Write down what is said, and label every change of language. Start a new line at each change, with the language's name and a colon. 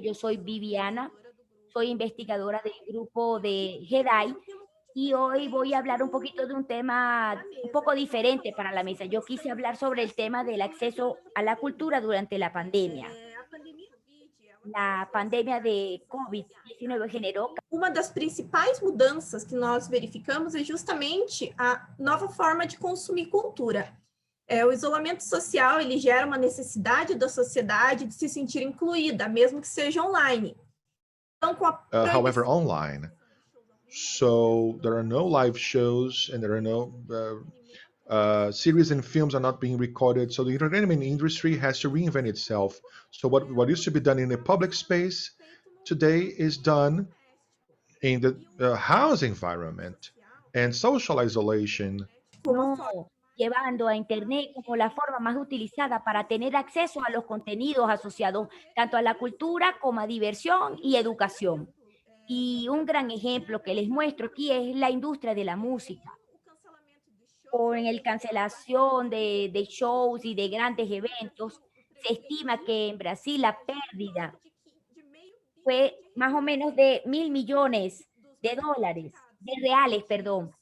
Spanish: Yo soy Viviana, soy investigadora del grupo de GEDAI y hoy voy a hablar un poquito de un tema un poco diferente para la mesa. Yo quise hablar sobre el tema del acceso a la cultura durante la pandemia. La pandemia de COVID-19
Portuguese: generou... Uma das principais mudanças que nós verificamos é justamente a nova forma de consumir cultura. O isolamento social, ele gera uma necessidade da sociedade de se sentir incluída, mesmo que seja online. Então, com a
English: however, online. So there are no live shows and there are no series and films are not being recorded. So the entertainment industry has to reinvent itself. So what used to be done in a public space today is done in the house environment and social isolation.
Spanish: No, llevando a Internet como la forma más utilizada para tener acceso a los contenidos asociados tanto a la cultura como a diversión y educación. Y un gran ejemplo que les muestro aquí es la industria de la música. Con el cancelación de shows y de grandes eventos, se estima que en Brasil la pérdida fue más o menos de $1.000 millones de reales, perdón.